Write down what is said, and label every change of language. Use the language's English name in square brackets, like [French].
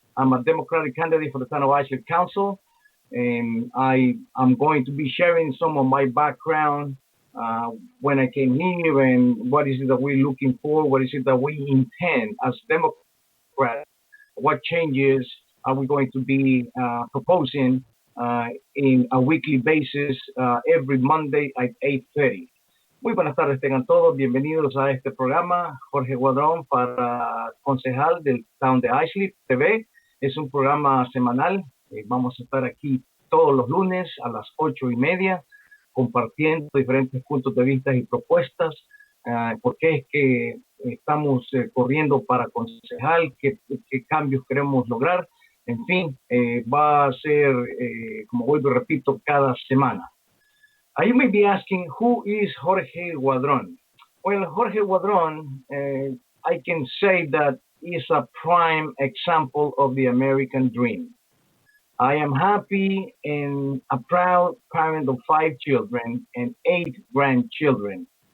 [English] I'm a Democratic candidate for the Town of Islip Council, and I am going to be sharing some of my background when I came here and what is it that we're looking for, what is it that we intend as Democrats, what changes are we going to be proposing in a weekly basis every Monday at 8:30. [Spanish] Muy buenas tardes, tengan todos bienvenidos a este programa. Jorge Guadrón para concejal del Town de Islip TV. Es un programa semanal. Vamos a estar aquí todos los lunes a las 8:30 compartiendo diferentes puntos de vista y propuestas. ¿Por qué es que estamos corriendo para concejal? ¿Qué cambios queremos lograr? En fin, va a ser, como vuelvo y repito, cada semana. [English] You may be asking, who is Jorge Guadron? Well, Jorge Guadron, I can say that is a prime example of the American dream. I am happy and a proud parent of 5 children and 8 grandchildren.